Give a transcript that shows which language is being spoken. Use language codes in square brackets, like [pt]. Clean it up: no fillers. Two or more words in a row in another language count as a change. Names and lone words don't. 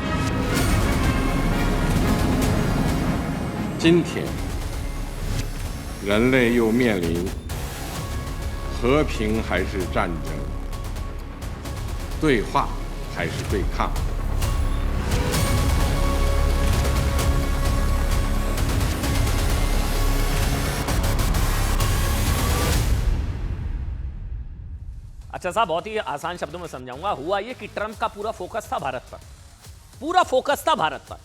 [zh] 今天，人类又面临和平还是战争、对话还是对抗。 [hi] अच्छा साहब, बहुत ही आसान शब्दों में समझाऊंगा। हुआ ये कि ट्रंप का पूरा फोकस था भारत पर, पूरा फोकस था भारत पर।